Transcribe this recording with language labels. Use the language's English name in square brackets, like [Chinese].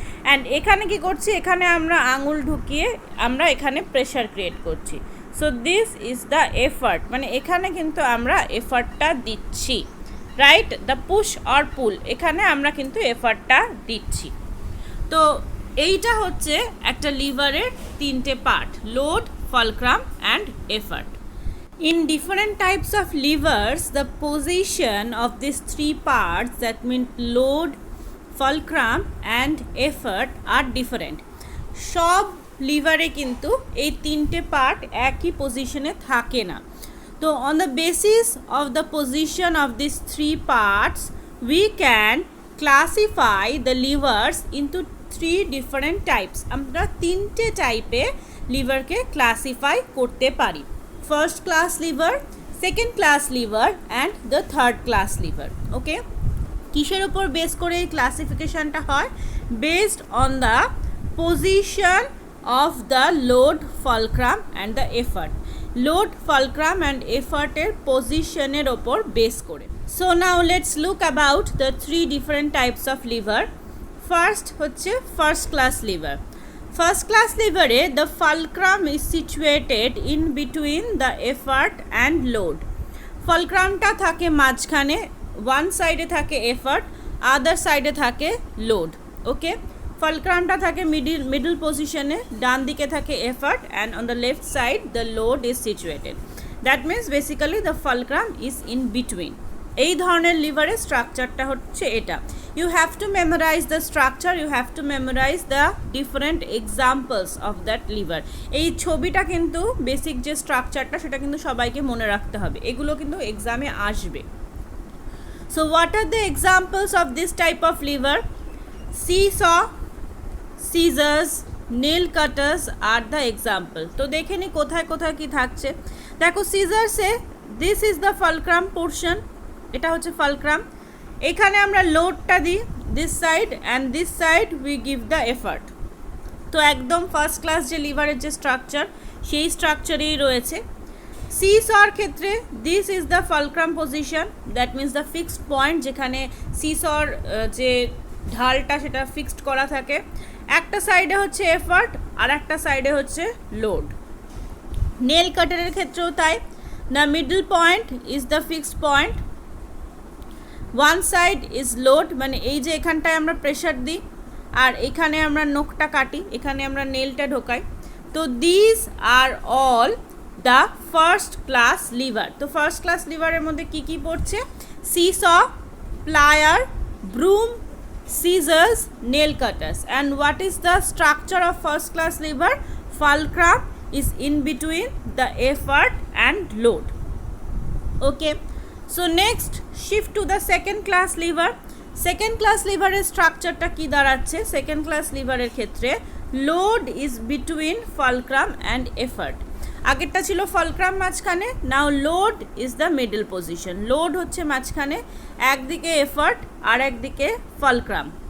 [Bangla] And এখানে কি করছি, এখানে আমরা আঙুল ঢুকিয়ে আমরা এখানে প্রেশার ক্রিয়েট করছি, [English] so this is the effort, [Bangla] মানে এখানে কিন্তু আমরা এফার্টটা দিচ্ছি, রাইট, [English] the push or pull, [Bangla] এখানে আমরা কিন্তু এফার্টটা দিচ্ছি। তো এইটা হচ্ছে একটা লিভারের তিনটে part, load, [English] fulcrum and effort. In different types of levers, the position of these three parts, that mean load, fulcrum and effort, are different. [Bangla] সব লিভারে কিন্তু এই তিনটে পার্ট একই পজিশনে থাকে না। [English] তো on the basis of the position of these three parts, we can classify the levers into three different types. [Bangla] আমরা তিনটে টাইপে লিভারকে ক্লাসিফাই করতে পারি, first class liver, second class liver and the third class liver. ওকে, কিসের ওপর base করে এই ক্লাসিফিকেশানটা হয়? [English] based on the position of the [Bangla] load, fulcrum and the effort, load, fulcrum and এফার্টের পজিশনের ওপর বেস করে। [English] So now let's look about the three different types of lever. [Bangla] First হচ্ছে first class liver. First class লিভারে [English] The fulcrum is situated in between the effort and load. [Bangla] ফালক্রামটা থাকে মাঝখানে, one সাইডে থাকে effort, আদার সাইডে থাকে লোড। ওকে, ফালক্রামটা থাকে মিডল পজিশনে, ডান দিকে থাকে effort [English] And on the left side the load is situated, that means basically the fulcrum is in between. [Bangla] এই ধরনের লিভারের স্ট্রাকচারটা হচ্ছে এটা। [English] You have to memorize the structure, you have to memorize the different examples of that lever. [Bangla] এই ছবিটা কিন্তু basic যে স্ট্রাকচারটা সেটা কিন্তু সবাইকে মনে রাখতে হবে, এগুলো কিন্তু এক্সামে আসবে। [English] So what are the examples of this type of lever? Seesaw, scissors, nail cutters are the example. [Bangla] তো দেখে নি কোথায় কোথায় কি থাকছে। দেখো সিজার্সে [English] this is the fulcrum portion, [Bangla] এটা হচ্ছে ফালক্রাম, এখানে আমরা লোডটা দিই [English] This side and this side we give the effort. [Bangla] তো একদম ফার্স্ট ক্লাস যে লিভারের যে স্ট্রাকচার সেই স্ট্রাকচারেই রয়েছে। সিসর ক্ষেত্রে [English] this is the fulcrum position, that means the fixed point, [Bangla] যেখানে সিসর যে ঢালটা সেটা ফিক্সড করা থাকে, একটা সাইডে হচ্ছে এফার্ট আর একটা সাইডে হচ্ছে লোড। নেল কাটারের ক্ষেত্রেও তাই, [English] the middle point is the fixed point, one side is load, [Bangla] মানে এই যে এখানটায় আমরা প্রেশার দিই আর এখানে আমরা নখটা কাটি, এখানে আমরা নেলটা ঢোকাই। [English] তো this are all the first class lever. [Bangla] তো ফার্স্ট ক্লাস লিভারের মধ্যে কি কি পড়ছে? Cis, plier, ব্রুম, scissors, nail cutters. [English] And what is the structure of first class lever? Fulcrum is in between the effort and load. Okay, so next shift to the second class lever. [Bangla] Second class lever এর স্ট্রাকচারটা কি দাঁড়াচ্ছে? Second class লিভারের ক্ষেত্রে [English] Load is between fulcrum and effort. [Bangla] আগেরটা ছিল fulcrum মাঝখানে, [English] Now load is the middle position. [Bangla] Load হচ্ছে মাঝখানে, একদিকে এফার্ট আর একদিকে ফালক্রাম।